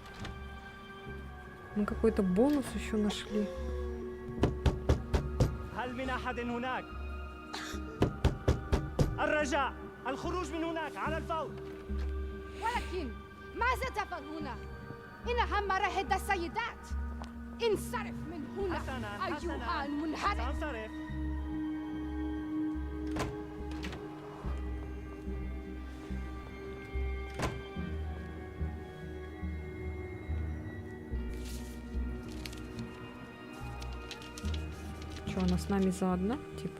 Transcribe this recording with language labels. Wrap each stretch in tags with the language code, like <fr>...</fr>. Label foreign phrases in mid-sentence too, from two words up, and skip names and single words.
<ru>Мы какой-то бонус еще нашли.</ru> <ar>هل من أحد هناك؟ الرجاء الخروج من هناك على الفور. ولكن ماذا تفعل هنا؟ إنها مراهد السيدات. انصرف من هنا حسناً أيها حسناً المنحرف. سأنصرف.</ar> <ru>Что, она с нами заодно? Типа.</ru>